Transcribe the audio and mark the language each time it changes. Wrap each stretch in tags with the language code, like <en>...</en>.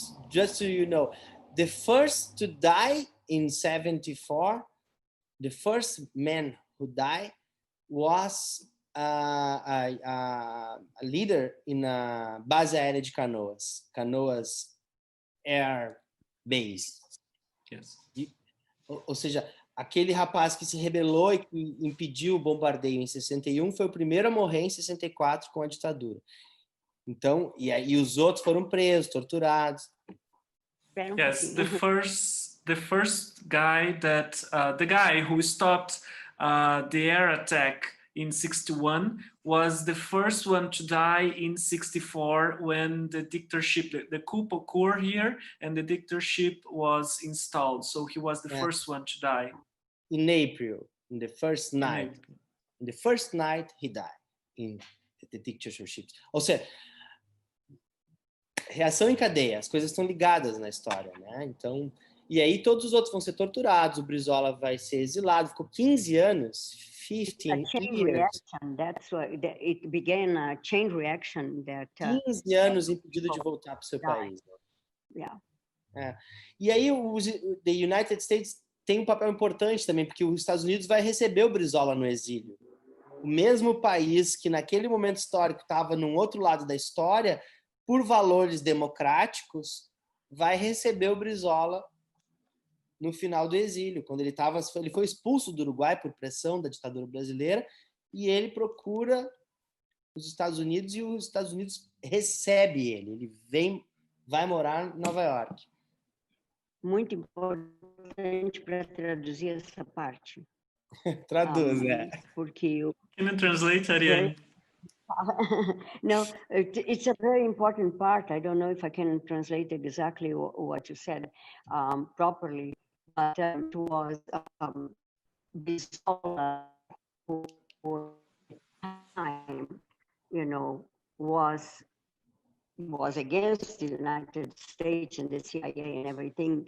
<en>Just so you know, the first to die in 1974, the first man who died was a leader in a base aérea de Canoas Air Base. Yes.</en> <pt>Ou seja, aquele rapaz que se rebelou e que impediu o bombardeio em 61 foi o primeiro a morrer em 64 com a ditadura. Então, e os outros foram presos, torturados.</pt> <en>Yes, the first guy that the guy who stopped the air attack in 61 was the first one to die in 64 when the dictatorship, the coup occurred here and the dictatorship was installed. So he was the first one to die. In April, in the first night. In the first night, he died in the dictatorship.</en> <pt>Ou seja, reação em cadeia, as coisas estão ligadas na história, né? Então, e aí todos os outros vão ser torturados, o Brizola vai ser exilado, ficou 15 anos, 15 years.</pt> <en>That's what it began a chain reaction that</en> <pt>15 anos impedido de voltar para o seu país.</pt> <en>Yeah.</en> <pt>E aí the United States tem um papel importante também, porque os Estados Unidos vai receber o Brizola no exílio. O mesmo país que naquele momento histórico estava num outro lado da história, por valores democráticos, vai receber o Brizola no final do exílio, quando ele foi expulso do Uruguai por pressão da ditadura brasileira, e ele procura os Estados Unidos e os Estados Unidos recebe ele vai morar em Nova York. Muito importante para traduzir essa parte. Traduz, Porque</pt> <en>Can you translate, Ariane? No, it's a very important part. I don't know if I can translate exactly what you said properly, but it was Brizola who time, you know, was against the United States and the CIA and everything.</en>